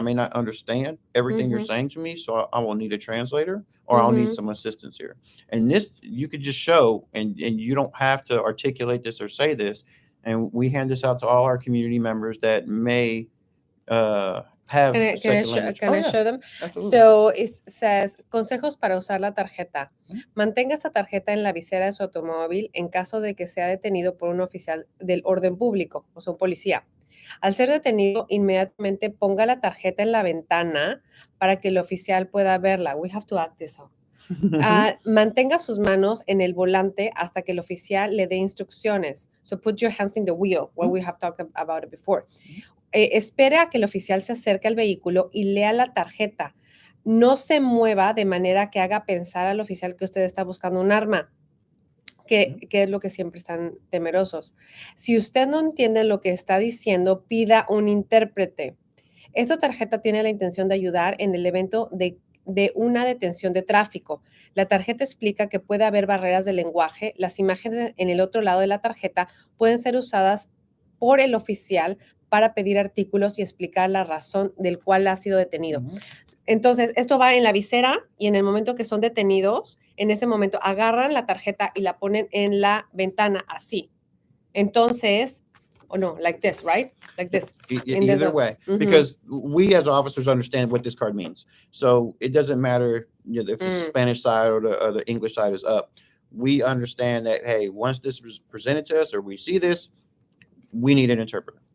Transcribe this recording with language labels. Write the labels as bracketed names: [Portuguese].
[English] I may not understand everything you're saying to me, so I will need a translator, or I'll need some assistance here. And this you could just show, and you don't have to articulate this or say this. And we hand this out to all our community members that may have second language. Can I show them? Absolutely. [Spanish] So it says, consejos para usar la tarjeta. Mantenga esta tarjeta en la visera de su automóvil en caso de que sea detenido por un oficial del orden público, o sea, un policía. Al ser detenido, inmediatamente ponga la tarjeta en la ventana para que el oficial pueda verla. We have to act this out. Mantenga sus manos en el volante hasta que el oficial le dé instrucciones. [English] So put your hands in the wheel, what we have talked about it before. [Spanish] Espere a que el oficial se acerque al vehículo y lea la tarjeta. No se mueva de manera que haga pensar al oficial que usted está buscando un arma, que es lo que siempre están temerosos. Si usted no entiende lo que está diciendo, pida un intérprete. Esta tarjeta tiene la intención de ayudar en el evento de una detención de tráfico. La tarjeta explica que puede haber barreras de lenguaje. Las imágenes en el otro lado de la tarjeta pueden ser usadas por el oficial para pedir artículos y explicar la razón del cual ha sido detenido. Entonces, esto va en la visera, y en el momento que son detenidos, en ese momento agarran la tarjeta y la ponen en la ventana así. [English] Entonces, no, like this, right? Like this. Either way, because we as officers understand what this card means. So it doesn't matter if it's the Spanish side or the English side is up. We understand that, hey, once this was presented to us or we see this, we need an interpreter.